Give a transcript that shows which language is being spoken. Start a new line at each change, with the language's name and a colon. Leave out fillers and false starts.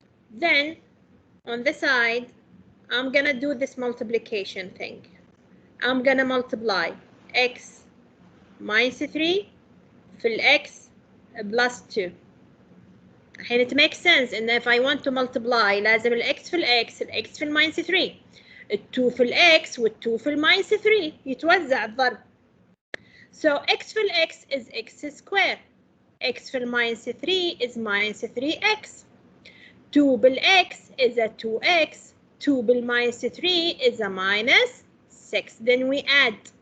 English: Then on the side, I'm gonna do this multiplication thing. I'm gonna multiply x minus 3
Arabic: في ال
English: x plus 2.
Arabic: الحين
English: it makes sense
Arabic: إن
English: if I want to multiply
Arabic: لازم ال x في ال x، ال x في ال minus 3، ال 2 في ال x وال 2 في ال minus 3 يتوزع الضرب.
English: So x
Arabic: في ال
English: x is x square. x في ال minus 3 is minus 3x. 2
Arabic: بال
English: x is a 2x. 2 بال minus 3 is a minus 6. Then we add.